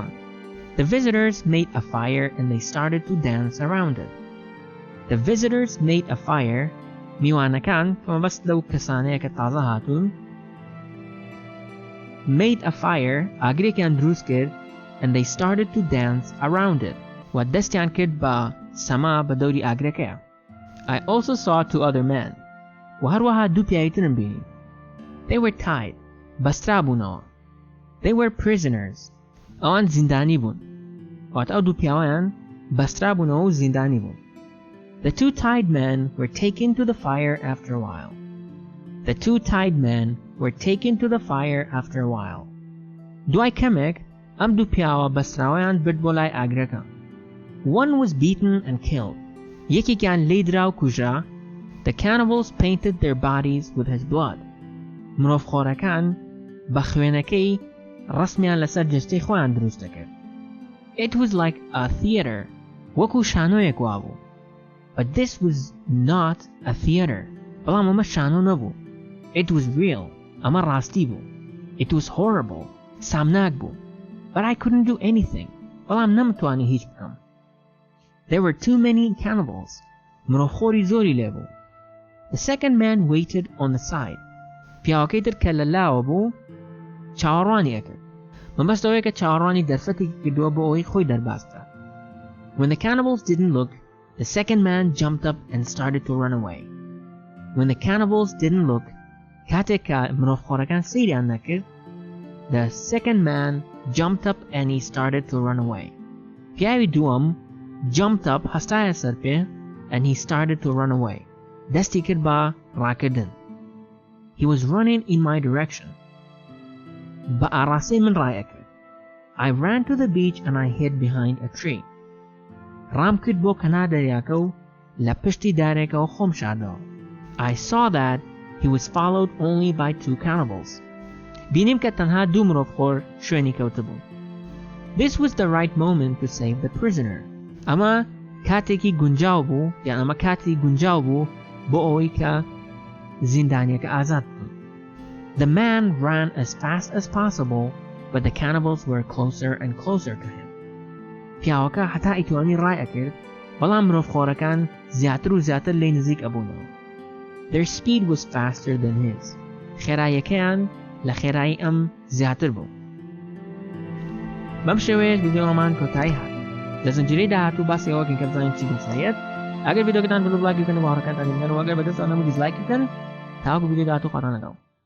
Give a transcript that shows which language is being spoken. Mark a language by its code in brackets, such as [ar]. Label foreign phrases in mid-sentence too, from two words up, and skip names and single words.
[en] The visitors made a fire and they started to dance around it. The visitors made a fire. [ckb] میوانەکان کە مەبەست لەو کەسانەیە کە تازە هاتوون [en] made a fire [ckb] ئاگرێکیان دروست کرد [en] and they started to dance around it. [ckb] و دەستیان کرد بە سەما بە دەوری ئاگرەکەیە. [en] I also saw 2 other men. [ckb] و هەروەها 2 پیاوی ترم بینی. [en] They were tied. [ckb] بەسترا بوونەوە. [en] They were prisoners. [ckb] ئەوان زیندانی بوون. واتە ئەو 2 پیاوەیان بەسترا بوونەوە و زیندانی بوون. [en] The 2 tied men were taken to the fire after a while. The 2 tied men were taken to the fire after a while. [ckb] دوای کەمێک ئەم 2 پیاوە بەستراوەیان برد بۆ لای ئاگرەکە. [en] One was beaten and killed. [ckb] یەکێکیان لێدرا و کوژرا. [en] The cannibals painted their bodies with his blood. [ckb] مرۆڤخۆرەکان بە خوێنەکەی ڕسمیان لەسەر جەستەی خۆیان دروست دەکرد. [en] It was like a theater. [ckb] وەکو شانۆیەک وابوو. [en] But this was not a theater. [ckb] بەڵام ئەمە شانۆ نەبوو. [en] It was real. [ckb] ئەمە ڕاستی بوو. [en] It was horrible. [ckb] سامناک بوو. [en] But I couldn't do anything. [ckb] بەڵام نەمتوانی هیچ بکەم. [en] There were too many cannibals. [ckb] مرۆڤخۆری زۆری لێبوو. [en] The second man waited on the side. [ckb] پیاوەکەی تر کە لە لاوە بوو چاوەڕوانی ئەکرد. مەبەستەوەیە کە چاوەڕوانی دەرفەتێکی کردووە بۆ ئەوەی خۆی دەرباسکە. [en] When the cannibals didn't look, the second man jumped up and started to run away. When the cannibals didn't look, [ckb] کاتێک کە مرۆڤخۆرەکان سەیریان نەکرد, [en] the second man jumped up and he started to run away. [ckb] پیاوی دووەم [en] jumped up [ckb] هەستایە سەر پێ [en] and he started to run away. [ckb] دەستی کرد بە ڕاکردن. [en] He was running in my direction. [ckb] بە ئاڕاستەی من ڕایەکرد. [en] I ran to the beach and I hid behind a tree. [ckb] ڕام کرد بۆ کەنار دەریاکە و لە پشتی دارێکەوە خۆم شاردەوە. [en] I saw that he was followed only by 2 cannibals. [ckb] بینیم [fa] که تنها [ckb] 2 مرۆڤخۆر شوێنی کەوتبوون. [en] This was the right moment to save the prisoner. [ckb] ئەمە کاتێکی گونجاو بوو، یان ئەمە کاتی گونجاو بوو بۆ ئەوەی کە زیندانیەکە ئازاد بکەن. [en] The man ran as fast as possible, but the cannibals were closer and closer to him. [ckb] پیاوەکە هەتا ئیتوانی ڕای ئەکرد، بەڵام مرۆڤخۆرەکان زیاتر و زیاتر لێی نزیک ئەبوونەوە. [en] Their speed was faster than his. [ckb] خێراییەکەیان لە خێرایی ئەم زیاتر بوو. بەم شێوەیەش ڤیدیۆمان کۆتایی هات. لە زنجیرەی داهاتوو باسی ئەوەکەین کە بزانین چی دەسەیەت. ئەگەر ڤیدیۆکەتان بڵ بڵاگی بکەن و هاوڕێکانتانی بنێرن و ئەگەر بەدەستان نەبوو دیزلایک بکەن. تاوەکو ڤیدیۆ داهاتوو خۆتان لەگەڵ.